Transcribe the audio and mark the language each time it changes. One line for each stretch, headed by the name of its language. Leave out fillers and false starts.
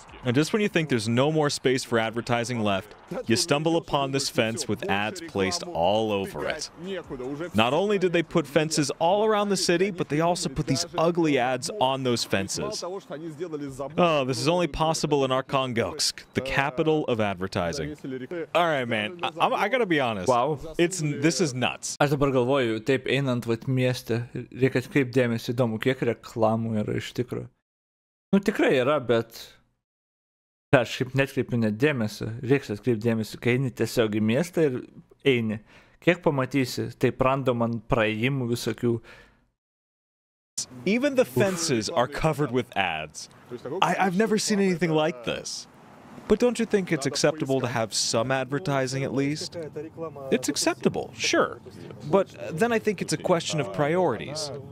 English: And just when you think there's no more space for advertising left, you stumble upon this fence with ads placed all over it. Not only did they put fences all around the city, but they also put these ugly ads on those fences. Oh, this is only possible in Archangelskas, the capital of advertising. All right, man, I gotta be honest. Wow. This is nuts.
Lithuanian: Aš dabar galvoju, taip einant vat mieste, reikia atkreipti dėmesį, įdomu, kiek reklamų yra iš tikrųjų. Nu tikrai yra, bet aš kaip netkreipiu net dėmesio, reikia atkreipti dėmesį, kai eini tiesiog į miestą ir eini. Kiek pamatysi, taip random ant praėjimų visokių.
English: Even the fences are covered with ads. I've never seen anything like this. But don't you think it's acceptable to have some advertising at least? It's acceptable, sure. But then I think it's a question of priorities.